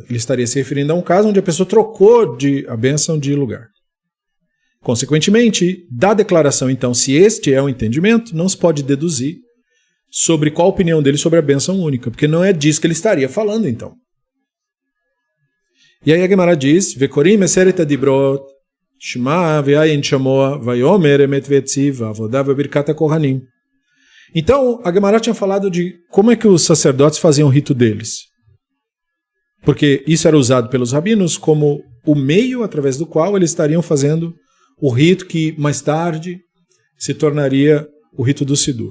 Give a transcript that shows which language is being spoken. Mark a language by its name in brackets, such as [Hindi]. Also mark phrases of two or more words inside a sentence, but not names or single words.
[Portuguese] Ele estaria se referindo a um caso onde a pessoa trocou a bênção de lugar. Consequentemente, da declaração, então, se este é o entendimento, não se pode deduzir sobre qual a opinião dele sobre a bênção única, porque não é disso que ele estaria falando, então. E aí a Gemara diz, [Hebrew] וקורין עשרת הדברות, שמע והיה אם שמוע ויאמר אמת ויציב עבודה וברכת כהנים. [Portuguese] Então, a Gemara tinha falado de como é que os sacerdotes faziam o rito deles. Porque isso era usado pelos rabinos como o meio através do qual eles estariam fazendo o rito que mais tarde se tornaria o rito do Sidur.